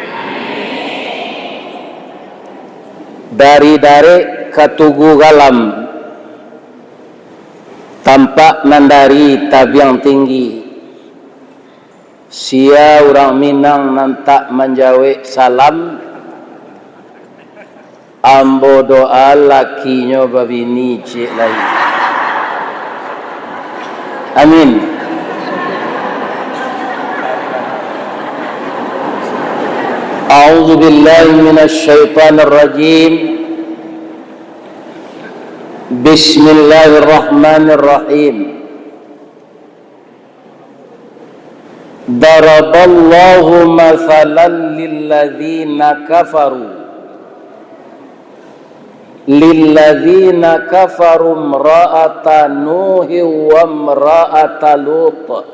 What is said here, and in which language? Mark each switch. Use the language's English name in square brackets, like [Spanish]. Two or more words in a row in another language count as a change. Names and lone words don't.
[Minangkabau] Dari katugu galam tampak nandari tabiang tinggi. Sia orang Minang nantak menjawab salam. Ambo doa lakinya babini cik lagi. Amin. [Arabic] أعوذ بالله من الشيطان الرجيم. بسم الله الرحمن الرحيم. ضرب الله مثلا للذين كفروا امرأة نوح وامرأة لوط